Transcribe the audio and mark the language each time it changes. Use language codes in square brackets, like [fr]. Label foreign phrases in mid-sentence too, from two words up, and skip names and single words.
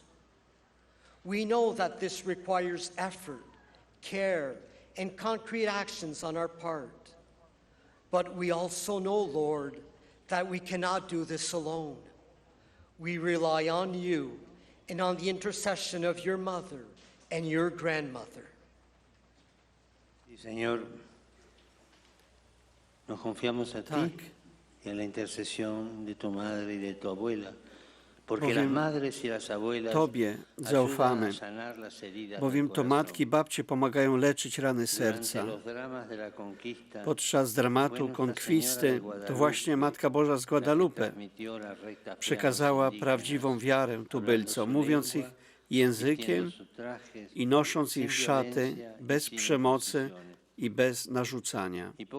[en] We know that this requires effort, care, and concrete actions on our part. But we also know, Lord, that we cannot do this alone. We rely on you and on the intercession of your mother and your grandmother. [es] Señor, nos confiamos a ti y a la intercesión de tu madre y de tu abuela. [pl] Tobie zaufamy, bowiem to matki i babcie pomagają leczyć rany serca. Podczas dramatu konkwisty to właśnie Matka Boża z Guadalupe przekazała prawdziwą wiarę tubylcom, mówiąc ich językiem i nosząc ich szaty bez przemocy i bez narzucania.